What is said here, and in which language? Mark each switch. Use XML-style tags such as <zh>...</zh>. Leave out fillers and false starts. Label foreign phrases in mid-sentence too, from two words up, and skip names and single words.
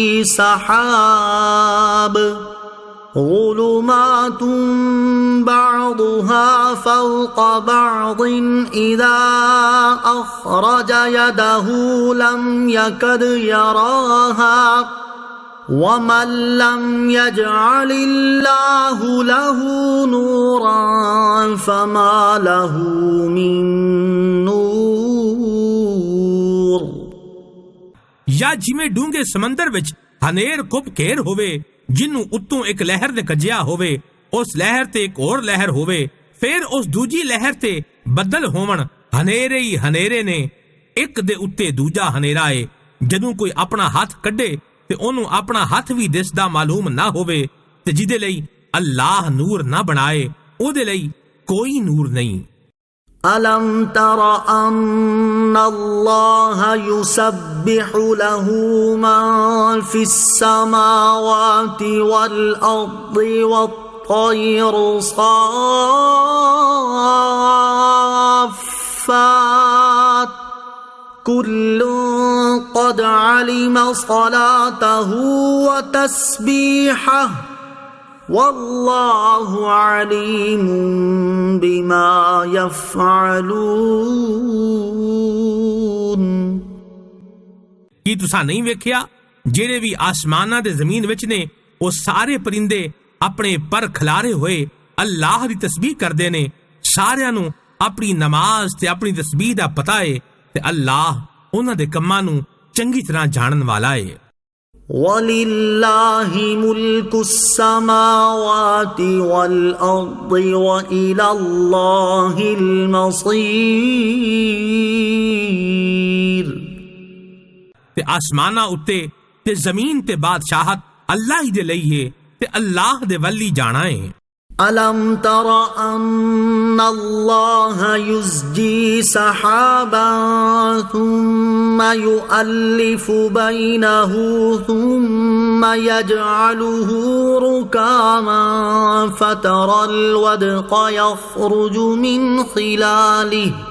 <ar>سحاب ظلمات بعضها فوق بعض إذا أخرج يده لم يكد يراها ومن لم يجعل الله له نورا فما له من نور।</ar> <pa>ਯਾ ਜਿਮੇਂ ਡੂੰਘੇ ਸਮੰਦਰ ਵਿਚ ਹਨੇਰ ਕੁਪ ਘੇਰ ਹੋਵੇ ਜਿੰਨੂ ਉੱਤੋਂ ਇਕ ਲਹਿਰ ਦੇ ਕਜਿਆ ਹੋਵੇ, ਉਸ ਲਹਿਰ ਤੇ ਇਕ ਔਰ ਲਹਿਰ ਹੋਵੇ, ਫਿਰ ਉਸ ਦੂਜੀ ਲਹਿਰ ਤੇ ਬੱਦਲ ਹੋਵਣ। ਹਨੇਰੇ ਹੀ ਹਨੇਰੇ ਨੇ, ਇਕ ਦੇ ਉੱਤੇ ਦੂਜਾ ਹਨੇਰਾ ਹੈ। ਜਦੋਂ ਕੋਈ ਆਪਣਾ ਹੱਥ ਕੱਢੇ ਤੇ ਓਨੂੰ ਆਪਣਾ ਹੱਥ ਭੀ ਦਿਸਦਾ ਮਾਲੂਮ ਨਾ ਹੋਵੇ ਤੇ ਜਿਦੇ ਲਈ ਅੱਲਾਹ ਨੂਰ ਨਾ ਬਣਾਏ ਓਦੇ ਲਈ ਕੋਈ ਨੂਰ ਨਹੀਂ।</pa> <ar>ألم تر أن الله يسبح له من في السماوات والأرض والطير صافات كل قد علم صلاته وتسبيحه والله عليم بما يفعلون।</ar> <pa>ਕੀ ਤੁਸਾਂ ਨਹੀਂ ਵੇਖਿਆ ਜਿਹੜੇ ਵੀ ਆਸਮਾਨਾਂ ਤੇ ਜ਼ਮੀਨ ਵਿੱਚ ਨੇ ਉਹ ਸਾਰੇ ਪਰਿੰਦੇ ਆਪਣੇ ਪਰ ਖਿਲਾਰੇ ਹੋਏ ਅੱਲਾਹ ਦੀ ਤਸਬੀਹ ਕਰਦੇ ਨੇ। ਸਾਰਿਆਂ ਨੂੰ ਆਪਣੀ ਨਮਾਜ਼ ਤੇ ਆਪਣੀ ਤਸਬੀਹ ਦਾ ਪਤਾ ਏ ਤੇ ਅੱਲਾਹ ਉਹਨਾਂ ਦੇ ਕੰਮਾਂ ਨੂੰ ਚੰਗੀ ਤਰ੍ਹਾਂ ਜਾਣਨ ਵਾਲਾ ਏ।</pa> <ar>وَلِلَّهِ مُلْكُ السَّمَاوَاتِ وَالْأَرْضِ وَإِلَى اللَّهِ الْمَصِيرُ।</ar> <pa>ਤੇ ਆਸਮਾਨਾਂ ਉੱਤੇ ਤੇ ਜ਼ਮੀਨ ਤੇ ਬਾਦਸ਼ਾਹਤ ਅੱਲਾਹ ਹੀ ਦੇ ਲਈ ਏ ਤੇ ਅੱਲਾਹ ਦੇ ਵੱਲ ਹੀ ਜਾਣਾ ਏ।</pa> <ar>ألم تر أن الله يزجي سحابا ثم يؤلف بينه ثم يجعله ركاما فترى الودق يخرج من خلاله</ar>